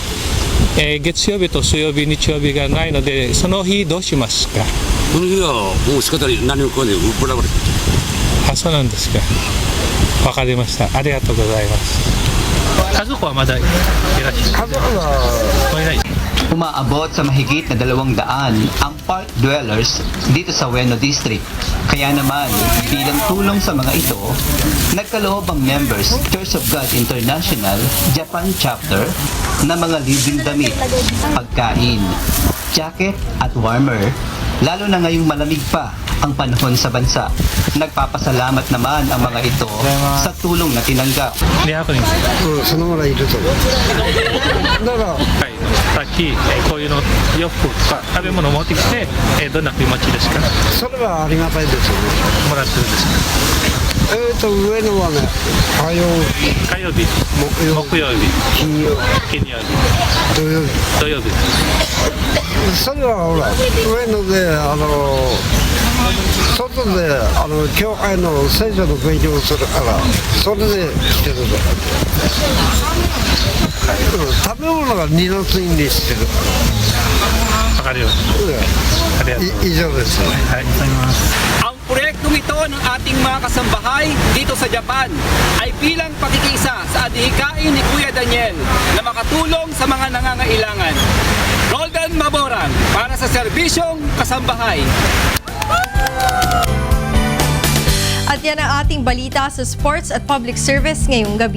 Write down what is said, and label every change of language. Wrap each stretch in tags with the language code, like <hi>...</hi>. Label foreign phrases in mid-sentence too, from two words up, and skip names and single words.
<ja>月曜日と水曜日、日曜日がないので、その日どうしますか？その日はもう仕方ない、何も来ない、ブラブラ。あ、そうなんですか。わかりました。ありがとうございます。家族はまだいらっしゃる？家族はいない。</ja> <tl>Umaabot sa mahigit na 200 ang park dwellers dito sa Ueno District. Kaya naman, bilang tulong sa mga ito, nagkaloob ang Members Church of God International Japan Chapter na mga libreng damit, pagkain, jacket at warmer, lalo na ngayong malamig pa ang panahon sa bansa. Nagpapasalamat naman ang mga ito sa tulong na tinanggap.</tl> <ja>そのぐらいいると思う。だから、さっきこういうの洋服とか食べ物持ってきて、どんな気持ちですか？それはありがたいですよね。もらってるんですか？上野はね、火曜日、木曜日、金曜日、土曜日。それはほら上野で外で教会の聖書の勉強をするからそれで来てるの。食べ物が2の次にしてるから。わかりました。以上です。はい、ありがとうございます。</ja> <tl>Ang proyektong ito ng ating mga kasambahay dito sa Japan ay bilang pakikisa sa adhikain ni Kuya Daniel na makatulong sa mga nangangailangan. Roldan Maborang para sa Serbisyong Kasambahay. At yan ang ating balita sa sports at</tl> <en>public service</en> <tl>ngayong gabi.</tl>